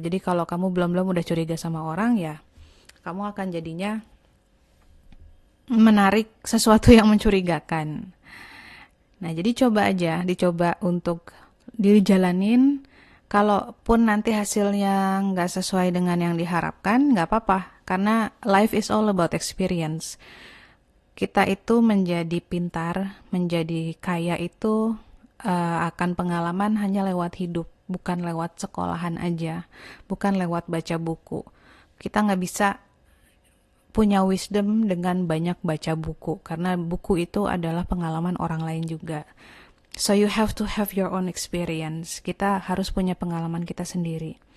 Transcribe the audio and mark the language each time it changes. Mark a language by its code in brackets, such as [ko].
[id] Jadi kalau kamu belum udah curiga sama orang, ya kamu akan jadinya menarik sesuatu yang mencurigakan. Nah, jadi dicoba untuk dijalanin. Kalaupun nanti hasilnya nggak sesuai dengan yang diharapkan, nggak apa-apa. Karena [en] life is all about experience. [id] Kita itu menjadi pintar, menjadi kaya itu akan pengalaman hanya lewat hidup, bukan lewat sekolahan aja, bukan lewat baca buku. Kita nggak bisa punya wisdom dengan banyak baca buku, karena buku itu adalah pengalaman orang lain juga. [en] So you have to have your own experience. [id] Kita harus punya pengalaman kita sendiri.